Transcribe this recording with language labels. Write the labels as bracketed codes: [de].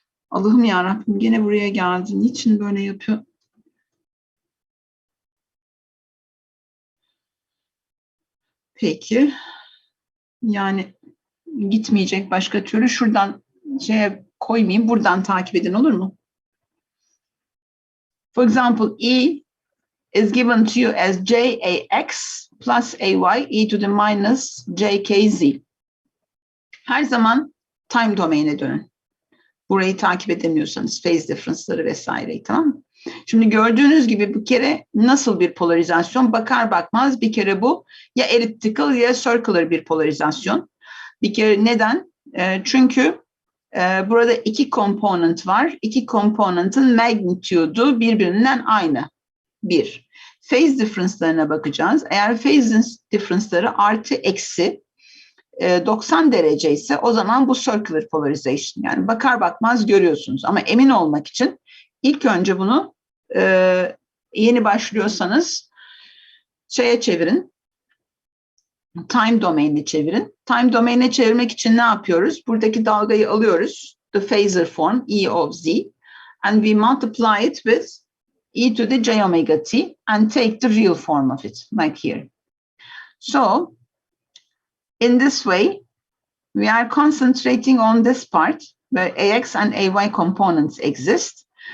[tr] Allah'ım yarabbim gene buraya geldi. Niçin böyle yapıyor? Peki. Yani gitmeyecek başka türlü. Şuradan koymayayım. Buradan takip edin, olur mu? [en] For example, E is given to you as JAX plus AY e to the minus JKZ. [tr] Her zaman time domain'e dönün. Burayı takip edemiyorsanız phase difference'ları vesaireyi, tamam mı? Şimdi gördüğünüz gibi bir kere nasıl bir polarizasyon? Bakar bakmaz bir kere bu ya elliptical ya circular bir polarizasyon. Bir kere neden? Çünkü burada iki component var. İki component'ın magnitude'u birbirinden aynı. Bir. Phase difference'larına bakacağız. Eğer phase difference'ları artı eksi 90 derece ise o zaman bu circular polarization. Yani bakar bakmaz görüyorsunuz. Ama emin olmak için ilk önce bunu yeni başlıyorsanız çevirin. Time domain'e çevirin. Time domain'e çevirmek için ne yapıyoruz? Buradaki dalgayı alıyoruz. [en] The phasor form E of Z. And we multiply it with e to the j omega t and take the real form of it, like here. So, in this way, we are concentrating on this part where AX and AY components exist.